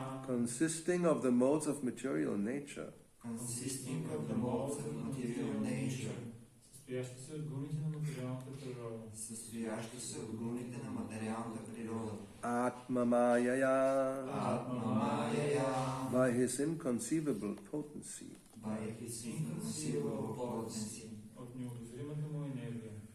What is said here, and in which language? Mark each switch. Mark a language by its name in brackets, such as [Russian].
[English] Consisting of the modes of material nature. Consisting of the modes of material nature. [Bulgarian] Състоящи се от гуните на материалната природа. Състоящи се от гуните на материалната природа. [Sanskrit] Atmamayaya. Atmamayaya. [English] By his inconceivable potency. By his inconceivable potency. [Bulgarian] От необозримата му енергия.